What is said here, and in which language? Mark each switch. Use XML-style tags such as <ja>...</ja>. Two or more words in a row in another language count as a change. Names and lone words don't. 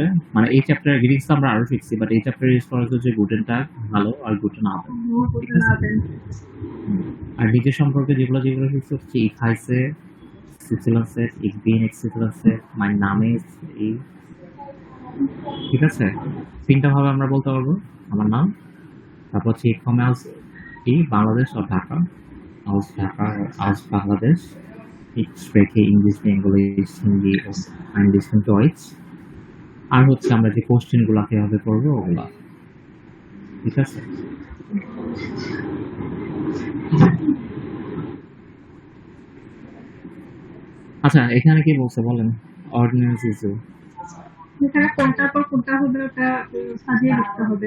<bn>মানে এই চ্যাপ্টারে গ্রিটিংস তো আমরা আরো শিখছি, বাট এই চ্যাপ্টারে ইউজ করা হচ্ছে যে</bn> <de>Guten Tag</de> <bn>ভালো আর</bn> <de>Guten Abend,</de> <bn>ঠিক আছে? আর নিজের সম্পর্কে যেগুলো যেগুলো শিখছি হচ্ছে</bn> <de>ich heiße XYZ, ich bin XYZ, mein Name ist</de> <bn>এই, ঠিক আছে? 3টা ভাবে আমরা বলতে পারবো আমার নাম। তারপর হচ্ছে</bn> <de>ich komme aus</de> <bn>বাংলাদেশ আর ঢাকা,</bn> <de>aus Bangladesh, ich spreche English, English, Hindi und ein bisschen Deutsch।</de> <bn>আর হচ্ছে আমরা যে কোশ্চেন গুলা কিভাবে করবো ওগুলা, ঠিক আছে? আচ্ছা, এখানে কি বলছে বলেন? অর্ডিন্যান্স ইস্যু এখানে কোনটার পর কোনটা হবে ওটা সাজিয়ে লিখতে হবে।</bn>